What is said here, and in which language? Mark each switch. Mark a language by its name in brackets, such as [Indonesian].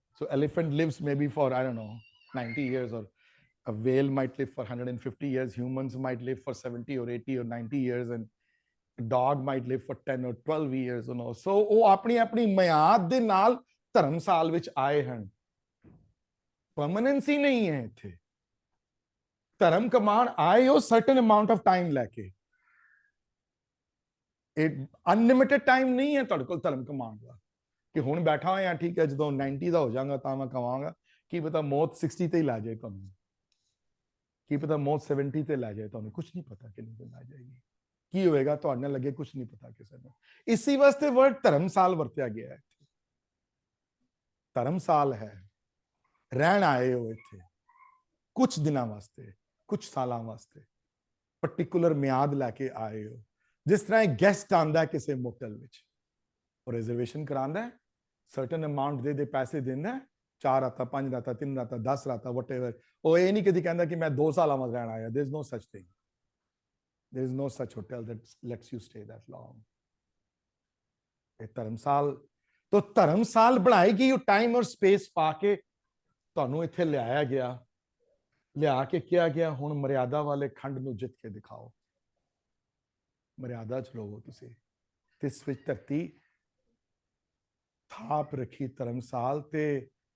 [English] So elephant lives maybe for I don't know 90 years, or a whale might live for 150 years, humans might live for 70 or 80 or 90 years, and a dog might live for 10 or 12 years, you know. [Punjabi] So ਉਹ ਆਪਣੀ ਆਪਣੀ ਮਿਆਦ ਦੇ ਨਾਲ ਧਰਮਸਾਲ ਵਿੱਚ ਆਏ ਹਨ। ਪਰਮਨੈਂਸੀ ਨਹੀਂ ਹੈ ਇੱਥੇ। ਧਰਮ ਕਮਾਣ ਆਏ ਹੋ [English] certain amount of time [Punjabi] ਲੈ ਕੇ। ਇਹ ਅਨਲਿਮਿਟਿਡ ਟਾਈਮ ਨਹੀਂ ਹੈ ਤੁਹਾਡੇ ਕੋਲ ਧਰਮ ਕਮਾਉਣ ਦਾ, ਕਿ ਹੁਣ ਬੈਠਾ ਹੋਇਆ ਠੀਕ ਹੈ, ਜਦੋਂ 90 ਦਾ ਹੋ ਜਾਵਾਂਗਾ ਤਾਂ ਮੈਂ ਕਮਾਵਾਂਗਾ। ਕੀ ਪਤਾ ਮੌਤ 60 ਤੇ ਹੀ ਲੈ ਜਾਏ ਤੁਹਾਨੂੰ, ਕੀ ਪਤਾ ਮੌਤ 70 ਤੇ ਲੈ ਜਾਏ ਤੁਹਾਨੂੰ, ਕੁਝ ਨਹੀਂ ਪਤਾ ਕਿੰਨੀ ਤੇ ਲੈ ਜਾਏਗੀ, ਕੀ ਹੋਏਗਾ ਤੁਹਾਡੇ ਨਾਲ ਲੱਗੇ, ਕੁਝ ਨਹੀਂ ਪਤਾ ਕਿਸੇ ਨੂੰ। ਇਸੇ ਵਾਸਤੇ ਵਰਡ ਧਰਮਸਾਲ ਵਰਤਿਆ ਗਿਆ ਹੈ। ਧਰਮਸਾਲ ਹੈ, ਰਹਿਣ ਆਏ ਹੋ ਇੱਥੇ ਕੁਝ ਦਿਨਾਂ ਵਾਸਤੇ, ਕੁਝ ਸਾਲਾਂ ਵਾਸਤੇ, ਪਾਰਟਿਕੂਲਰ ਮਿਆਦ ਲੈ ਕੇ ਆਏ ਹੋ। ਜਿਸ ਤਰ੍ਹਾਂ ਇੱਕ ਗੈਸਟ ਆਂਦਾ ਕਿਸੇ ਮੋਟਲ ਵਿੱਚ, ਉਹ ਰਿਜ਼ਰਵੇਸ਼ਨ ਕਰਾਂਦਾ, [English] certain amount [Punjabi] ਦੇ ਪੈਸੇ ਦਿੰਦਾ, 4 ਰਾਤਾਂ 5 ਰਾਤਾਂ 3 ਰਾਤਾਂ 10 ਰਾਤਾਂ ਵਟਐਵਰ। ਉਹ ਇਹ ਨਹੀਂ ਕਦੀ ਕਹਿੰਦਾ ਕਿ ਮੈਂ 2 ਸਾਲਾਂ ਵਾਸਤੇ ਰਹਿਣ ਆਇਆ। [English] There is no such thing, there is no such hotel that lets you stay that long. [Punjabi] ਇਹ ਧਰਮਸਾਲ ਤੋਂ ਧਰਮਸਾਲ ਬਣਾਈ ਗਈ, ਉਹ ਟਾਈਮ ਔਰ ਸਪੇਸ ਪਾ ਕੇ ਤੁਹਾਨੂੰ ਇੱਥੇ ਲਿਆਇਆ ਗਿਆ, ਲਿਆ ਕੇ ਕਿਹਾ ਗਿਆ ਹੁਣ ਮਰਿਆਦਾ ਵਾਲੇ ਖੰਡ ਨੂੰ ਜਿੱਤ ਕੇ ਦਿਖਾਓ। ਮਰਿਆਦਾ ਚ ਰਹੋ ਤੁਸੀਂ। ਇਸ ਵਿੱਚ ਧਰਤੀ ਥਾਪ ਰੱਖੀ ਧਰਮਸਾਲ ਤੇ।